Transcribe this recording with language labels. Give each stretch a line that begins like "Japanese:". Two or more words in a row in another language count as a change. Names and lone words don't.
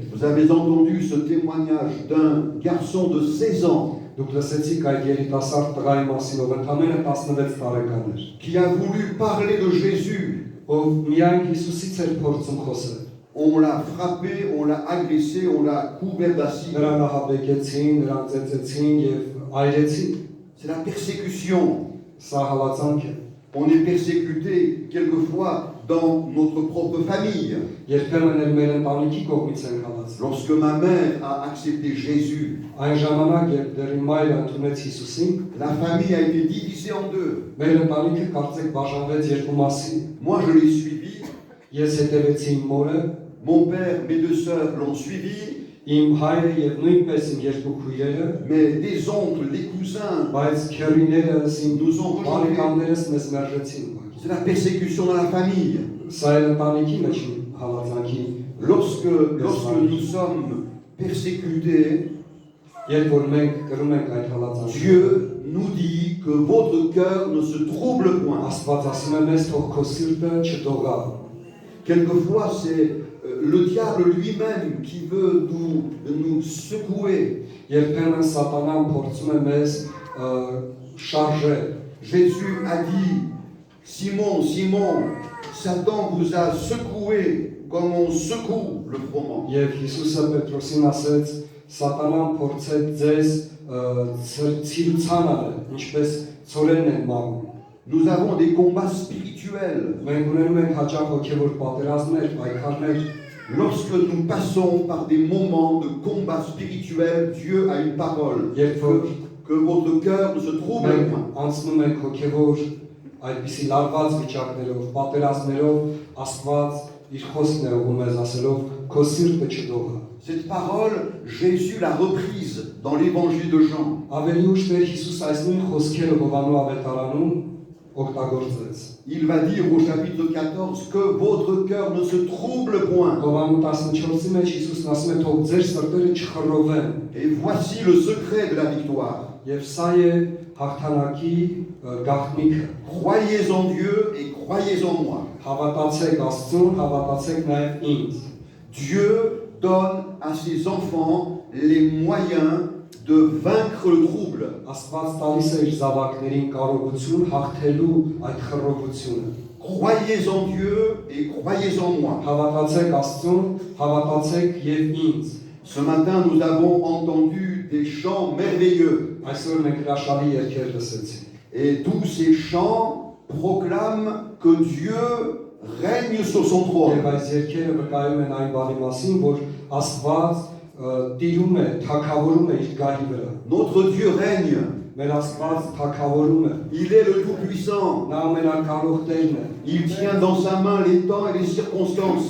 French: Vous avez entendu ce témoignage d'un garçon de 16 ans
Armenian: Դուք լսեցիք այդ երիտասարդ տղայի մասին, ով ընդամենը 16 տարեկան էր,
French: qui a voulu parler de Jésus.
Armenian: ով միայն Հիսուսից էր փորձում խոսել։
French: On l'a frappé, on l'a agressé, on l'a couvert d'acide.
Armenian: Նրան ահաբեկեցին, նրան ծեծեցին եւ այրեցին։
French: C'est la persécution.
Armenian: Սա հալածանք է։
French: On est persécuté quelquefois dans notre propre famille.
Armenian: Երբեմն էլ մեր ընտանիքի կողմից են հալածվում։
French: Lorsque ma mère a accepté Jésus,
Armenian: Այն ժամանակ, երբ դեռ իմ մայրը ընդունեց Հիսուսին,
French: la famille a été divisée en deux.
Armenian: մեր ընտանիքը կարծեք բաժանվեց երկու մասի։
French: Moi, je l'ai suivi.
Armenian: Ես հետևեցի իմ մորը,
French: Mon père, mes deux sœurs l'ont suivi.
Armenian: իմ հայրը եւ նույնպես իմ երկու քույրերը,
French: Mais des oncles, des cousins
Armenian: բայց քերիներս իմ
French: nous ont rejetés.
Armenian: բարեկամներս մեզ մերժեցին։
French: C'est la persécution dans la famille.
Armenian: Սա էլ ընտանիքի մեջ մի հալածանքի։
French: Lorsque nous sommes persécutés,
Armenian: Երբ որ մենք կրում ենք այդ հալածանքը,
French: Dieu nous dit que votre cœur ne se trouble point.
Armenian: Աստված ասում է մեզ թող քո սիրտը չդողա։
French: Quelquefois, c'est le diable lui-même qui veut nous secouer.
Armenian: Երբեմն սատանան փորձում է մեզ շարժել։
French: Jésus a dit, Simon, Simon, Satan vous a secoué comme on secoue le froment.
Armenian: Եվ Հիսուսը Պետրոսին ասեց. Սատանան փորձեց ձեզ ցիրուցան արել, ինչպես ծորենն են մաղում։
French: Nous avons des combats spirituels.
Armenian: Մենք ունենում ենք հաճախ հոգևոր պատերազմներ, պայքարներ։
French: Lorsque nous passons par des moments de combat spirituel, Dieu a une parole. Que votre cœur ne se trouble point.
Armenian: Անցնում ենք հոգևոր այդպիսի լարված վիճակներով, պատերազմներով, Աստված իր խոսքն է ուղղում մեզ ասելով քո սիրտը չդողա։
French: Cette parole, Jésus l'a reprise dans l'évangile de Jean.
Armenian: Ավելի ուշ մեր Հիսուս այս նույն խոսքերը Հովհաննես ավետարանում օգտագործեց։
French: Il va dire au chapitre 14 que votre cœur ne se trouble point.
Armenian: Հովհաննես 14-ի մեջ Հիսուսն ասում է թող ձեր սրտերը չխռովեն։
French: Et voici le secret de la victoire.
Armenian: Եվ սա է հաղթանակի գաղտնիքը։
French: Croyez en Dieu et croyez en moi.
Armenian: Հավատացեք Աստծուն, հավատացեք նաև ինձ։
French: Dieu donne à ses enfants les moyens de vaincre le trouble.
Armenian: Աստված տալիս է իր զավակներին կարողություն հաղթելու այդ խռովությունը։
French: Croyez en Dieu et croyez en moi.
Armenian: Հավատացեք Աստծուն, հավատացեք եւ ինձ։
French: Ce matin, nous avons entendu des chants merveilleux.
Armenian: Այսօր մենք հրաշալի երգեր լսեցինք։
French: Et tous ces chants proclament que Dieu règne sur son trône.
Armenian: Եվ այս երգերը վկայում են այն բանի մասին, որ Աստված տիրում է, թագավորում է իր գահի վրա։
French: Notre Dieu règne.
Armenian: Մեր Աստված թագավորում է։
French: Il est le Tout-Puissant.
Armenian: Նա ամենակարող Տերն է։
French: Il tient dans sa main les temps et les circonstances.